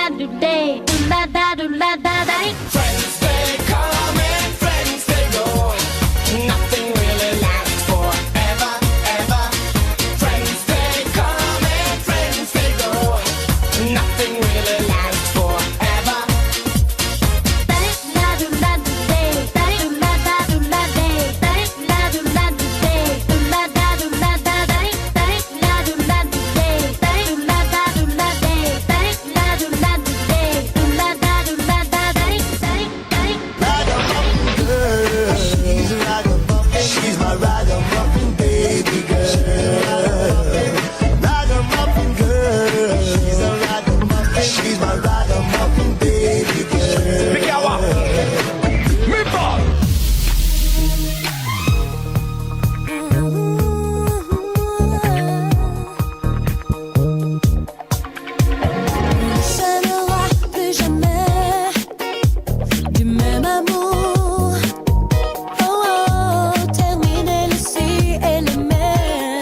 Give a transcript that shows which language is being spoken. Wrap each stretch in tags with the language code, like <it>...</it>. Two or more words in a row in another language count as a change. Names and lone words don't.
<en>day. Do la da do la da da. Friends they come and friends they go. Nothing really lasts forever, ever. Friends they come and friends they go. Nothing really lasts forever. Da do la do day. Da do la da do la day. Da la do la do day. Do la da do la da da. Da la do la do day. Da la da do la day. Da la do la do day. Do la da do la da da. Ragamuffin girl, she's a ragamuffin. She's my ragamuffin baby girl. Ragamuffin girl, she's a ragamuffin. She's my ragamuffin baby girl. Bigawa! Meatball!</en> <fr>Ça n'aura plus jamais du même amour. Oh, oh, terminer le si et le mais.</fr>